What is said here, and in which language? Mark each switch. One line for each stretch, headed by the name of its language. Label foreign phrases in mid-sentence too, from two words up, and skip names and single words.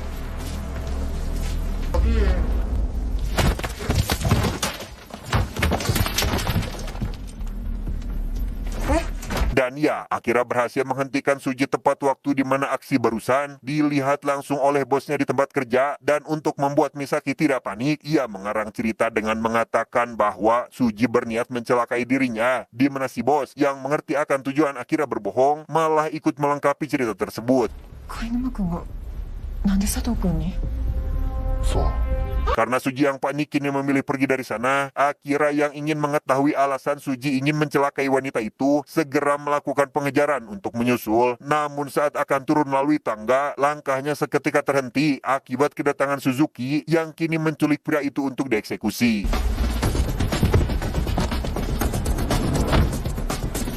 Indonesian: Dan ya, Akira berhasil menghentikan Suji tepat waktu di mana aksi barusan dilihat langsung oleh bosnya di tempat kerja. Dan untuk membuat Misaki tidak panik, ia mengarang cerita dengan mengatakan bahwa Suji berniat mencelakai dirinya, di mana si bos yang mengerti akan tujuan Akira berbohong malah ikut melengkapi cerita tersebut.
Japanese: 貝沼君がなんで佐藤君に？そう。
Indonesian: Karena Suji yang panik kini memilih pergi dari sana, Akira yang ingin mengetahui alasan Suji ingin mencelakai wanita itu segera melakukan pengejaran untuk menyusul. Namun saat akan turun melalui tangga, langkahnya seketika terhenti akibat kedatangan Suzuki yang kini menculik pria itu untuk dieksekusi.